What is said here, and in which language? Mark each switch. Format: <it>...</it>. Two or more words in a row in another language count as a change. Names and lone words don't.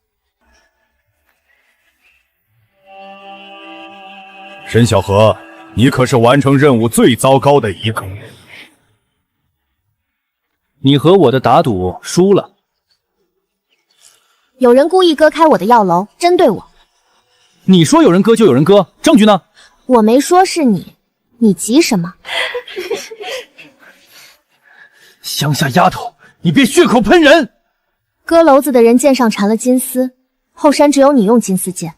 <zh>沈小河，你可是完成任务最糟糕的一个。你和我的打赌輸了。有人故意割開我的藥樓，針對我。你說有人割就有人割，證據呢？我沒說是你，你急什麼？鄉下丫頭，你別血口噴人！割簍子的人劍上纏了金絲，後山只有你用金絲劍。</zh>